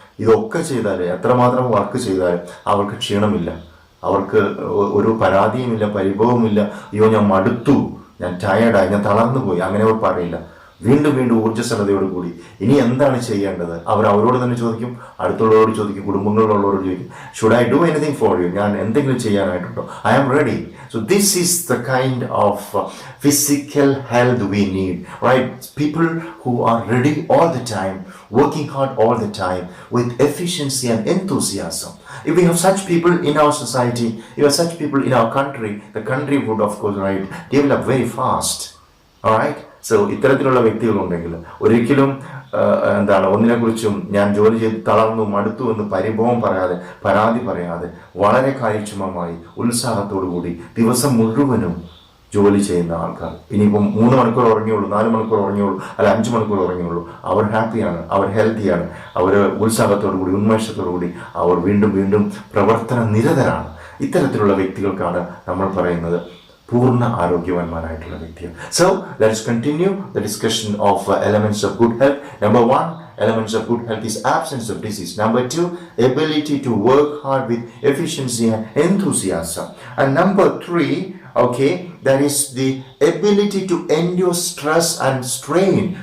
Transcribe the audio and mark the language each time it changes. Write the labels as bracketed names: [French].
[Malayalam] ഇതൊക്കെ ചെയ്താൽ, എത്രമാത്രം വർക്ക് ചെയ്താലും അവർക്ക് ക്ഷീണമില്ല, അവർക്ക് ഒരു പരാതിയുമില്ല, പരിഭവമില്ല, അയ്യോ ഞാൻ മടുത്തു, ഞാൻ ടയേർഡായി, ഞാൻ തളർന്നു പോയി, അങ്ങനെ അവർ പറയില്ല. വീണ്ടും വീണ്ടും ഊർജ്ജസ്വലതയോടുകൂടി ഇനി എന്താണ് ചെയ്യേണ്ടത് അവരോട് തന്നെ ചോദിക്കും, അടുത്തുള്ളവരോട് ചോദിക്കും, കുടുംബങ്ങളിലുള്ളവരോട് ചോദിക്കും, [English] should I do anything for you, [Malayalam] ഞാൻ എന്തെങ്കിലും ചെയ്യാനായിട്ടുണ്ടോ, [English] I am ready. So this is the kind of physical health we need, right? People who are ready all the time, working hard all the time with efficiency and enthusiasm. If we have such people in our society, if we have such people in our country, the country would of course, right, develop very fast. All right? [Malayalam] So ഇത്തരത്തിലുള്ള വ്യക്തികളുണ്ടെങ്കിൽ ഒരിക്കലും ഒന്നിനെക്കുറിച്ചും ഞാൻ ജോലി ചെയ്ത് തളർന്നു മടുത്തു എന്ന് പരിഭവം പറയാതെ, പരാതി പറയാതെ, വളരെ കാര്യക്ഷമമായി ഉത്സാഹത്തോടു കൂടി ദിവസം മുഴുവനും ജോലി ചെയ്യുന്ന ആൾക്കാർ. ഇനിയിപ്പം 3 മണിക്കൂർ ഉറങ്ങിയുള്ളൂ, 4 മണിക്കൂർ ഉറങ്ങിയുള്ളൂ, അല്ല 5 മണിക്കൂർ ഉറങ്ങിയുള്ളൂ, അവർ ഹാപ്പിയാണ്, അവർ ഹെൽത്തിയാണ്, അവർ ഉത്സാഹത്തോടു കൂടി, ഉന്മേഷത്തോടു കൂടി അവർ വീണ്ടും വീണ്ടും പ്രവർത്തന നിരതരാണ്. ഇത്തരത്തിലുള്ള വ്യക്തികൾക്കാണ് നമ്മൾ പറയുന്നത് പൂർണ്ണ ആരോഗ്യവാന്മാരായിട്ടുള്ള വ്യക്തികൾ. [English] So let's continue the discussion of elements of good health. Number 1, elements of good health is absence of disease. Number 2, ability to work hard with efficiency and enthusiasm. And number 3, okay, that is the ability to endure stress and strain.